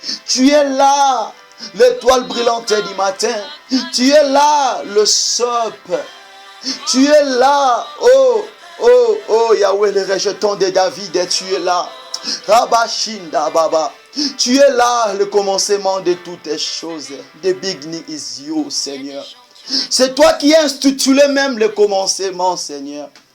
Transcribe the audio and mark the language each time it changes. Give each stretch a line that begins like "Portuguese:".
French: Tu es là, l'étoile brillante du matin. Tu es là, le sope. Tu es là, oh, oh, oh, Yahweh, le rejeton de David. Tu es là, Rabashinda Baba. Tu es là, le commencement de toutes les choses.
English: The beginning is you, Seigneur.
French: C'est toi qui as institué même le commencement, Seigneur.